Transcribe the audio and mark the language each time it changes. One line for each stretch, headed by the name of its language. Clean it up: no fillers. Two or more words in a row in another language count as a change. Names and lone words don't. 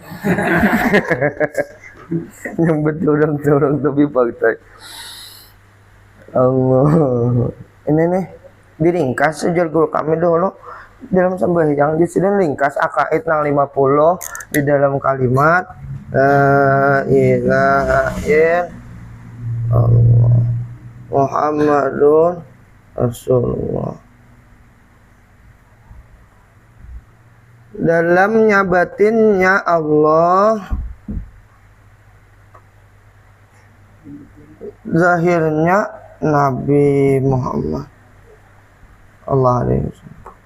Banjar: Nyambet orang tapi pagetai. Allah. Ini nih diringkas ujar guru kami dulu dalam sembahyang di sini ringkas akaid nang 50 di dalam kalimat
Arabic: لا إله إلا الله محمد رسول الله.
Banjar: Dalamnya batinnya Allah, zahirnya Nabi Muhammad
Arabic: الله عليه وسلم.